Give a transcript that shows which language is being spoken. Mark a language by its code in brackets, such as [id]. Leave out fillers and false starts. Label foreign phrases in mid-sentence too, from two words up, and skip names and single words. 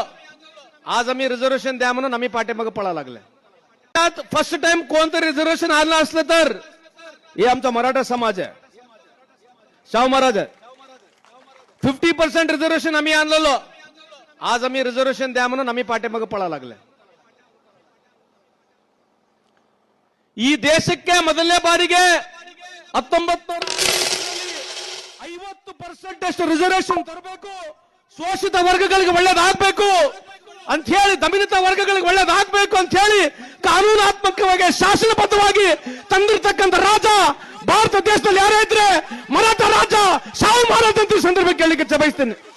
[mr] आज आम्ही रिझर्वेशन द्या म्हणून आम्ही पाठीमागे पळा लागले. [en] first time [mr] कोणतं रिझर्वेशन आणलं असलं तर हे आमचा मराठा समाज आहे. शाहू महाराज आहे. 50% रिझर्वेशन आम्ही आणलेलो. आज आम्ही रिझर्वेशन द्या म्हणून आम्ही पाठीमागे ಪಳ लागले. [kn] ಈ ದೇಶಕ್ಕೆ ಮೊದಲನೇ ಬಾರಿಗೆ 50% ರಿಸರ್ವೇಶನ್ ತರಬೇಕು, ಶೋಷಿತ ವರ್ಗಗಳಿಗೆ ಒಳ್ಳೆಯದಾಗಬೇಕು ಅಂತ ಹೇಳಿ, ದಮನಿತ ವರ್ಗಗಳಿಗೆ ಒಳ್ಳೆಯದಾಗಬೇಕು ಅಂತ ಹೇಳಿ ಕಾನೂನಾತ್ಮಕವಾಗಿ ಶಾಸನಬದ್ಧವಾಗಿ ತಂದಿರತಕ್ಕಂತ ರಾಜ ಭಾರತ ದೇಶದಲ್ಲಿ ಯಾರೇ ಇದ್ರೆ ಮರಾಠ ರಾಜ ಶಾಹು ಮಹಾರಾಜ್ ಅಂತ ಸಂದರ್ಭ ಕೇಳಲಿಕ್ಕೆ ಬಯಸ್ತೇನೆ.